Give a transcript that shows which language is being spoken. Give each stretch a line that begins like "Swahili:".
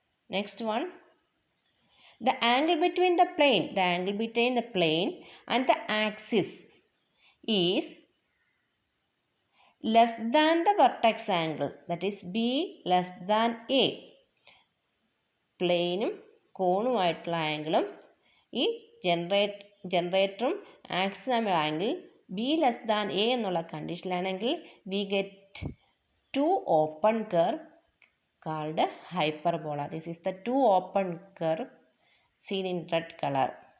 English: Next one, the angle between the plane and the axis is less than the vertex angle, that is B less than A.
Malayalam: പ്ലെയിനും കോണുമായിട്ടുള്ള ആംഗിളും ഈ ജനറേറ്ററും ആക്സിസും തമ്മിലുള്ള angle be less than A എന്നുള്ള കണ്ടീഷനിലാണെങ്കിൽ
English: We get two open curve called hyperbola. This is the two open curve seen in red color.